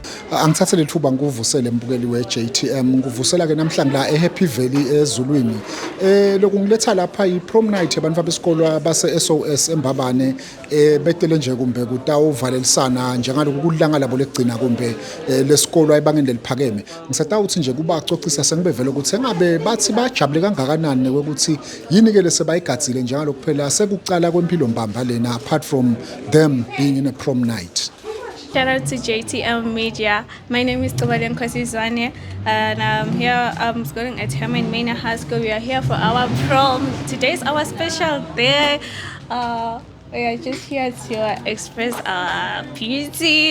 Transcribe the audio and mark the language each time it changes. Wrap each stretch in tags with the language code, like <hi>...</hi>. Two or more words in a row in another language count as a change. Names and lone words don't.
<ss>Angithathe lethuba nguvusele mbukeli we-JTM nguvusela ke namhlanje la eHappy Valley eZulwini lokungiletha lapha i-</ss> <en>prom night</en> <ss>abantu besikolo base SOS eMbabane becele nje kumbe kutawuvalelisana njengaloku kulanga labo legcina kumbe lesikolo ayibangeni leliphakeme ngisatha ukuthi nje kuba acocisa sengibevele ukuthi engabe bathi bajabule kangakanani ukuthi yini ke lesebayigadzile njengaloku phela sekucala kwempilo mbamba lena</ss> <en>apart from them being in a prom night. Shout out to JTM Media. My name is Tobalen Kosizwane and I'm here. I'm schooling at Herman Maina High School. We are here for our prom. Today is our special day. We are just here to express our beauty.</en>